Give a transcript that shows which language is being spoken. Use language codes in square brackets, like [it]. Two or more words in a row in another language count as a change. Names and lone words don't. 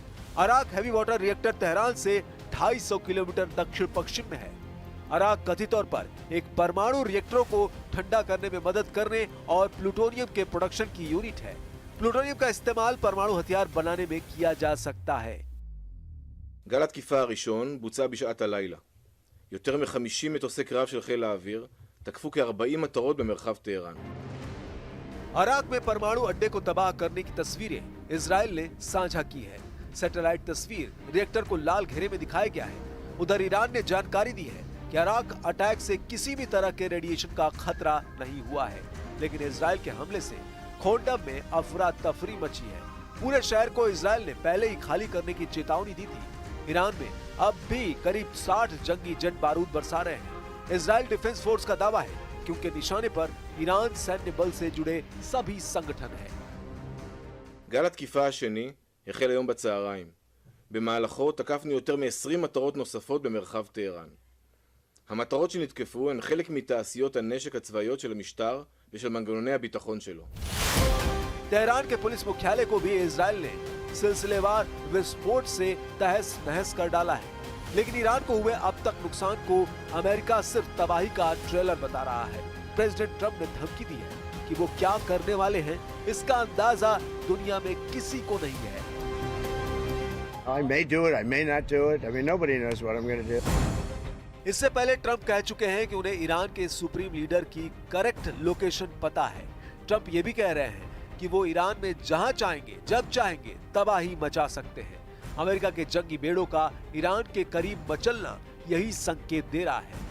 [hi] इराक [en] heavy water reactor [hi] तेहरान से 250 किलोमीटर दक्षिण पश्चिम में है। इराक कथित तौर पर एक परमाणु रिएक्टरों को ठंडा करने में मदद करने और प्लूटोनियम के प्रोडक्शन की यूनिट है। प्लूटोनियम का इस्तेमाल परमाणु हथियार बनाने में किया जा सकता है। [he] גל התקיפה הראשון בוצע בשעת הלילה. יותר מ-50 מטוסי קרב של חיל האוויר תקפו כ-40 מטרות במרחב טהרן. [hi] इराक में परमाणु अड्डे को तबाह करने की तस्वीरें इजराइल ने साझा की है। सैटेलाइट तस्वीर रिएक्टर को लाल घेरे में दिखाया गया है। उधर ईरान ने जानकारी दी है कि इराक अटैक से किसी भी तरह के रेडिएशन का खतरा नहीं हुआ है, लेकिन इजराइल के हमले से खोंडम में अफरा तफरी मची है। पूरे शहर को इजराइल ने पहले ही खाली करने की चेतावनी दी थी। ईरान में अब भी करीब 60 जंगी जेट बारूद बरसा रहे हैं। इजराइल डिफेंस फोर्स का दावा है कि उनके निशाने पर ईरान सैन्य बल से जुड़े सभी संगठन हैं। [he] גל התקיפה השני החל היום בצהריים. במהלכו תקפנו יותר מ-20 מטרות נוספות במרחב טהרן. המטרות שנתקפו הן חלק מתעשיות הנשק הצבאיות של המשטר ושל מנגנוני הביטחון שלו. [hi] तेहरान के पुलिस मुख्यालय को भी इजराइल ने सिलसिलेवार विस्फोट से तहस नहस कर डाला है, लेकिन ईरान को हुए अब तक नुकसान को अमेरिका सिर्फ तबाही का ट्रेलर बता रहा है। प्रेसिडेंट ट्रंप ने धमकी दी है कि वो क्या करने वाले हैं, इसका अंदाजा दुनिया में किसी को नहीं है। [en] I may do it, I may not do it. I mean, nobody knows what I'm going to do. [hi] इससे पहले ट्रंप कह चुके हैं कि उन्हें ईरान के सुप्रीम लीडर की [en] correct location [hi] पता है। ट्रंप ये भी कह रहे हैं कि वो ईरान में जहां चाहेंगे, जब चाहेंगे तबाही मचा सकते हैं। अमेरिका के जंगी बेड़ों का ईरान के करीब मचलना यही संकेत दे रहा है।